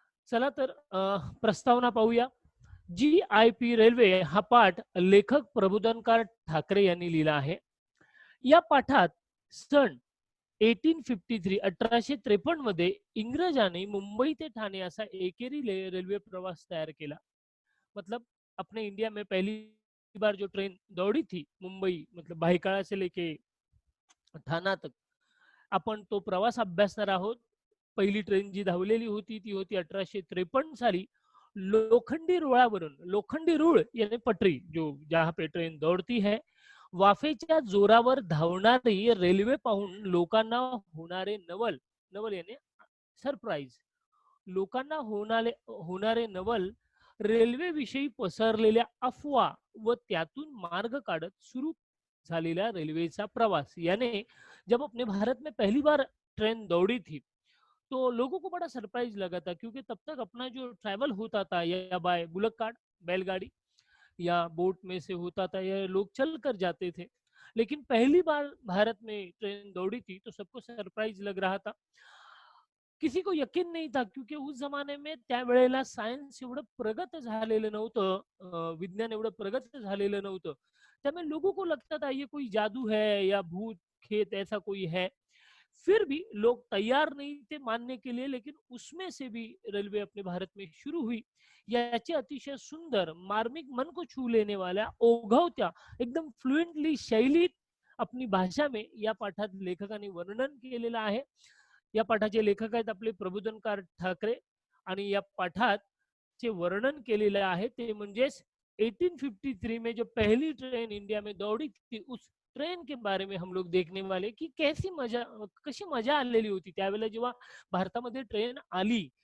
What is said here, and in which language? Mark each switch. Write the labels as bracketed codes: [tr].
[mr] चला तर प्रस्तावना पाहूया. GIP रेल्वे हा पाठ लेखक प्रबोधनकार ठाकरे यांनी लिहिला आहे. या पाठात सन 1853 मध्ये इंग्रजांनी मुंबई ते ठाणे असा एकेरी रेल्वे प्रवास [hi] तैयार किया. मतलब अपने इंडिया में पहली बार जो ट्रेन दौड़ी थी मुंबई, मतलब भाईकाळा से लेके ठाणा तक, [mr] आपण तो प्रवास अभ्यासणार आहोत. पहिली ट्रेन जी धावलेली होती ती होती 1853 साली लोखंडी रुळावरून. लोखंडी रूळ यानी पटरी, [hi] जो जहाँ पे ट्रेन दौड़ती है, [mr] वाफेच्या जोरावर धावणारी रेल्वे पाहून लोकांना होणारे नवल, नवल यानी सरप्राईज, लोकांना होणारे नवल, रेल्वे विषयी पसरलेल्या अफवा व त्यातून मार्ग काढत सुरू झालेला रेल्वेचा प्रवास. [hi] यानी जब अपने भारत में पहली बार ट्रेन दौड़ी थी तो लोगों को बड़ा सरप्राइज लगा था, क्योंकि तब तक अपना जो ट्रैवल होता था या बाय बुलक कार्ट, बैलगाड़ी या बोट में से होता था, या लोग चल कर जाते थे. लेकिन पहली बार भारत में ट्रेन दौड़ी थी तो सबको सरप्राइज लग रहा था. किसी को यकीन नहीं था, क्योंकि उस जमाने में [mr] त्यावेळेला सायन्स एवढं प्रगत झालेलं नव्हतं, विज्ञान एवढं प्रगत झालेलं नव्हतं. [hi] त्यामुळे लोगों को लगता था ये कोई जादू है या भूत खेत ऐसा कोई है. फिर भी लोग तैयार नहीं थे मानने के लिए, लेकिन उसमें से भी रेलवे अपने भारत में शुरू हुई. [mr] याची अतिशय सुंदर, मार्मिक, [hi] मन को छू लेने वाला, [mr] ओघवत्या, एकदम फ्लुएंटली शैलीत [hi] अपनी भाषा में [mr] या पाठात लेखकांनी वर्णन केलेलं आहे. या पाठाचे लेखक आहेत आपले प्रबोधनकार ठाकरे आणि या पाठात चे वर्णन केलेले आहे ते म्हणजेच [hi] 1853 में जो पहली ट्रेन इंडिया में दौड़ी थी उस ट्रेन के बारे में हम लोग देखने वाले [mr] की कशी मजा आलेली होती त्यावेळेला जेव्हा भारतामध्ये ट्रेन आली.